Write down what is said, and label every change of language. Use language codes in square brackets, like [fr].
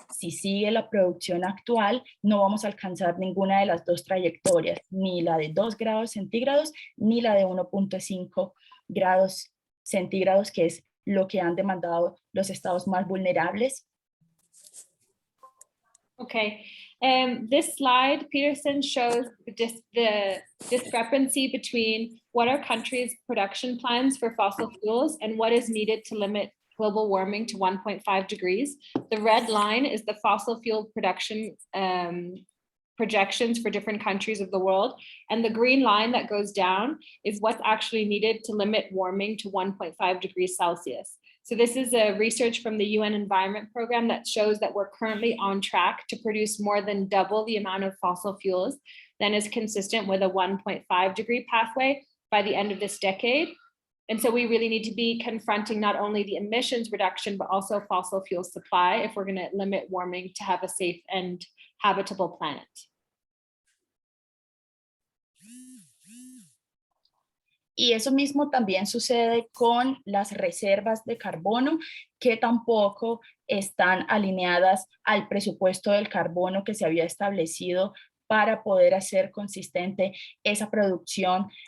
[es] Si sigue la producción actual, no vamos a alcanzar ninguna de las 2 trayectorias, ni la de 2 grados centígrados, ni la de 1.5 grados centígrados, que es lo que han demandado los estados más vulnerables. [en] Okay, this slide, Peterson, shows the discrepancy between what are countries' production plans for fossil fuels and what is needed to limit global warming to 1.5 degrees. The red line is the fossil fuel production projections for different countries of the world. And the green line that goes down is what's actually needed to limit warming to 1.5 degrees Celsius. So this is a research from the UN Environment Program that shows that we're currently on track to produce more than double the amount of fossil fuels than is consistent with a 1.5 degree pathway by the end of this decade. And so we really need to be confronting not only the emissions reduction, but also fossil fuel supply if we're going to limit warming to have a safe and habitable planet. [es] Y eso mismo también sucede con las reservas de carbono, que tampoco están alineadas al presupuesto del carbono que se había establecido para poder hacer consistente esa producción